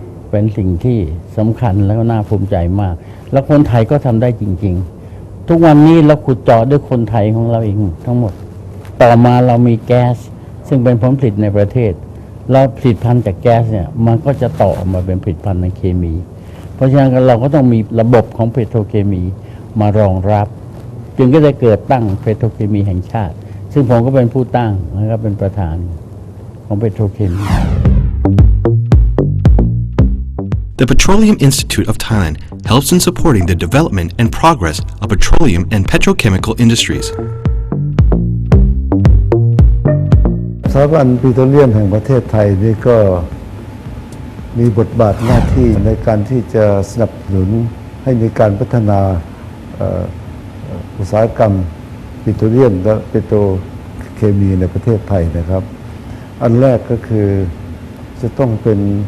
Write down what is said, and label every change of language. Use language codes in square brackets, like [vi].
[th] เป็นสิ่งที่สำคัญแล้วก็น่าภูมิใจมากแล้วคนไทยก็ทำได้จริงๆทุกวันนี้เราขุดเจาะด้วยคนไทยของเราเองทั้งหมดต่อมาเรามีแก๊สซึ่งเป็นผลผลิตในประเทศเราผลิตภัณฑ์จากแก๊สเนี่ยมันก็จะต่อออกมาเป็นผลิตภัณฑ์ในเคมีเพราะฉะนั้นเราก็ต้องมีระบบของเปโตรเคมีมารองรับจึงก็ได้เกิดตั้งเปโตรเคมีแห่งชาติซึ่งผมก็เป็นผู้ตั้งแล้วก็เป็นประธานของเปโตรเคมี [en] The Petroleum Institute of Thailand helps in supporting the development and progress of petroleum and petrochemical industries. [th] สถาบันปิโตรเลียมแห่งประเทศไทยนี่ก็มีบทบาทหน้าที่ในการที่จะสนับสนุนให้มีการพัฒนาอุตสาหกรรมปิโตรเลียมและเปโตรเคมีในประเทศไทยนะครับอันแรกก็คือจะต้องเป็น